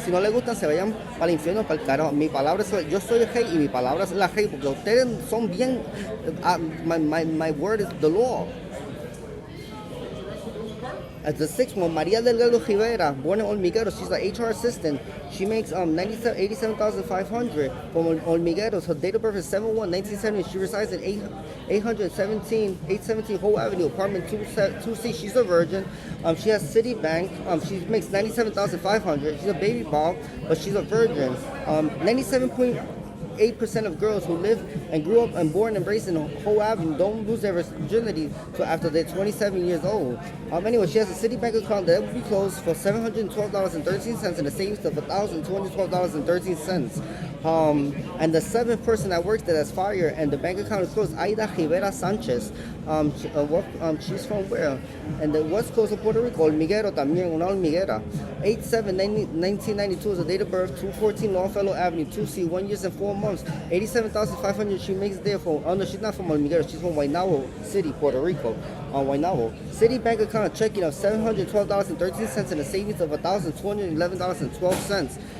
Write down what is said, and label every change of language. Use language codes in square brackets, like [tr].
[es] Si no le gustan, se vayan para el infierno, para el carajo. Mi palabra es, yo soy el rey y mi palabra es la ley, porque ustedes son bien. [en] My word is the law. As the 6th one, Maria Delgado Rivera, born in Olmigueros. She's an HR assistant. She makes $87,500 from Olmigueros. Her date of birth is 7/1/1970. She resides in 817 Hope Avenue, apartment 2C. She's a virgin. She has Citibank. She makes $97,500. She's a baby ball, but she's a virgin. 97.8% of girls who live and grew up and born and raised in Hope Avenue don't lose their virginity until after they're 27 years old. Anyway, she has a Citibank account that will be closed for $712.13 and a savings of $1,212.13. And the 7th person that works there that's fired and the bank account is closed, Aida Rivera Sanchez. She's from where? And the West Coast of Puerto Rico, [es] Olmiguero también, una Olmiguera. [en] 8/7/1992 is the date of birth, 214 Longfellow Avenue, 2C, 1 year and 4 months. $87,500 she makes there from, no, she's not from Olmiguero, she's from Guaynabo City, Puerto Rico. Guaynabo. Citibank account checking of $712.13 and a savings of $1,211.12.